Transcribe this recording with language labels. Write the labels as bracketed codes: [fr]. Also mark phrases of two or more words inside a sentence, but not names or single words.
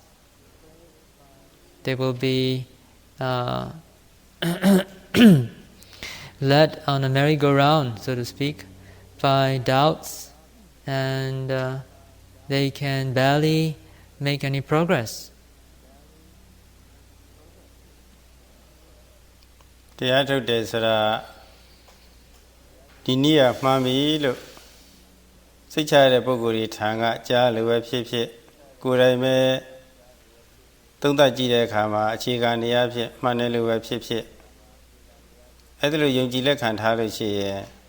[en] They will be led on a merry-go-round, so to speak, by doubts, and they can barely make any progress. [my] တရားထုတ်တယ်ဆိုတာဒီနည်းကမှန်ပြီလို့စိတ်ချရတဲ့ပုဂ္ဂိုလ်တွေထံကကြားလို့ပဲဖြစ်ဖြစ်ကိုယ်တိုင်ပဲသုံးသပ်ကြည့်တဲ့အခါမှာအခြေခံနေရာဖြစ်မှန်တယ်လို့ပဲဖြစ်ဖြစ်အဲ့ဒါလိုယုံကြည်လက်ခံထားလို့ရှိရင်